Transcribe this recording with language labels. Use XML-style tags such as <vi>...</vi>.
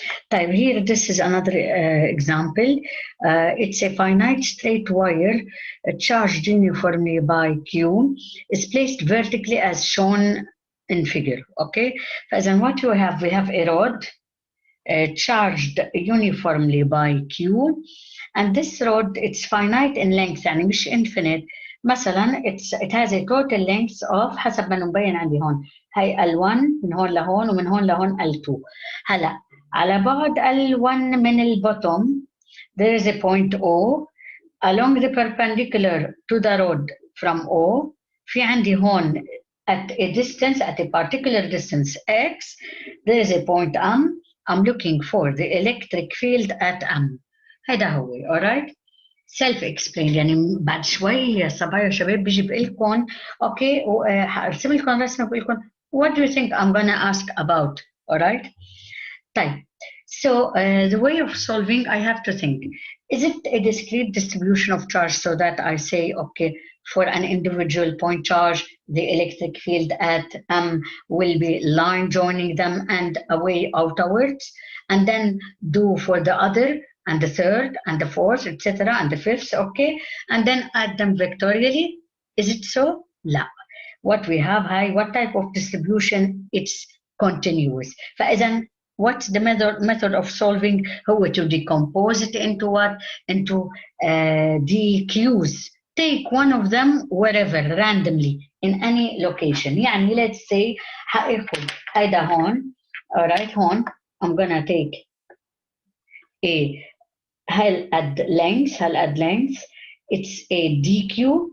<en>طيب here this is another example. It's a finite straight wire charged uniformly by Q is placed vertically as shown in figure. Okay. فإذا what we have a rod charged uniformly by Q, and this rod it's finite in length يعني مش infinite.</en> <ar>مثلا it has a total length of حسب ما مبين عندي هون هي L1 من هون لهون ومن هون لهون L2.</ar> <en>هلا على بعد L1 من البوتوم there is a point O along the perpendicular to the rod from O. في عندي هون at a distance, at a particular distance X, there is a point M. I'm looking for the electric field at M.</en> <ar>هيدا هو. alright. self-explained يعني بعد شوي يا صبايا شباب بيجي بقول لكم اوكي وحارسم لكم رسمه بقول لكم what do you think I'm gonna ask about.</ar> <en>alright. طيب so the way of solving I have to think, is it a discrete distribution of charge so that I say okay for an individual point charge the electric field at M will be line joining them and away outwards, and then do for the other and the third and the fourth etc and the fifth, okay, and then add them vectorially. Is it so? لا. what we have هاي what type of distribution, it's continuous. فإذا what's the method of solving هو to decompose it into what, into DQs. take one of them wherever randomly in any location.</en> <ar>يعني let's say هاخد هيدا هون.</ar> <en>alright. هون I'm gonna take a هل add length it's a DQ.</en>